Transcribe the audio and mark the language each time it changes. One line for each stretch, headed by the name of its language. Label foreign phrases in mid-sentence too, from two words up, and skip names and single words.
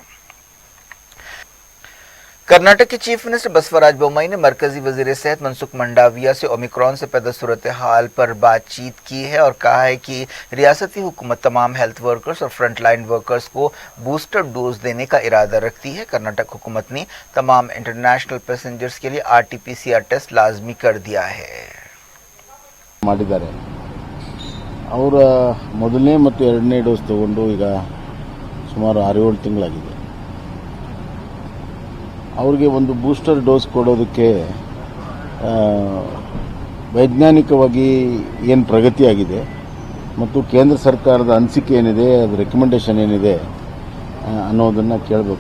Urdu: کرناٹک کے
English: chief minister
Urdu: بسوراج بومئی نے مرکزی وزیر صحت منسکھ منڈاویہ سے اومیکرون سے پیدا صورت حال پر بات چیت کی ہے اور کہا ہے کہ ریاستی حکومت تمام
English: health workers
Urdu: اور
English: frontline workers
Urdu: کو
English: booster dose
Urdu: دینے کا ارادہ رکھتی ہے. کرناٹک حکومت نے تمام
English: international passengers
Urdu: کے لیے
English: RT-PCR test
Urdu: لازمی کر دیا ہے.
Kannada: ಮಾಡಿದ್ದಾರೆ ಅವರ ಮೊದಲನೇ ಮತ್ತು ಎರಡನೇ ಡೋಸ್ ತಗೊಂಡು ಈಗ ಸುಮಾರು 6-7 ತಿಂಗಳಾಗಿದೆ. ಅವ್ರಿಗೆ ಒಂದು
English: booster dose
Kannada: ಕೊಡೋದಕ್ಕೆ ವೈಜ್ಞಾನಿಕವಾಗಿ ಏನು ಪ್ರಗತಿಯಾಗಿದೆ ಮತ್ತು ಕೇಂದ್ರ ಸರ್ಕಾರದ ಅನಿಸಿಕೆ ಏನಿದೆ, ಅದು ರೆಕಮೆಂಡೇಶನ್ ಏನಿದೆ ಅನ್ನೋದನ್ನು ಕೇಳಬೇಕು.